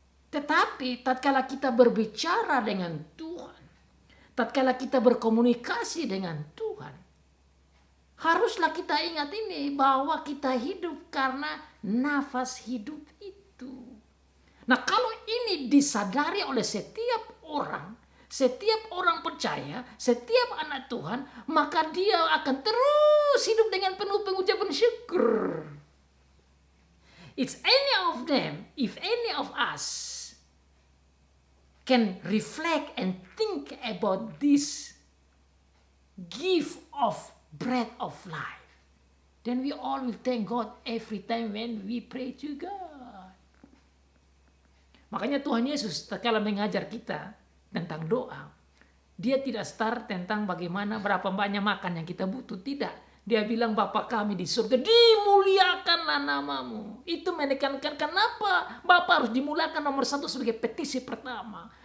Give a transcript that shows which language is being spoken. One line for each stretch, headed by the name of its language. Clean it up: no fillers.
Indonesian: Tetapi tatkala kita berbicara dengan Tuhan, tatkala kita berkomunikasi dengan Tuhan, haruslah kita ingat ini bahwa kita hidup karena nafas hidup itu. Nah, kalau ini disadari oleh setiap orang percaya, setiap anak Tuhan, maka dia akan terus hidup dengan penuh pengucapan syukur.
English: It's any of them, if any of us can reflect and think about this gift of breath of life, then we all will thank God every time when we pray to God.
Indonesian: Makanya Tuhan Yesus tatkala mengajar kita tentang doa, dia tidak start tentang bagaimana berapa banyak makan yang kita butuh. Tidak. Dia bilang, Bapa kami di surga, dimuliakanlah namamu. Itu menekankan kenapa Bapa harus dimuliakan nomor 1 sebagai petisi pertama.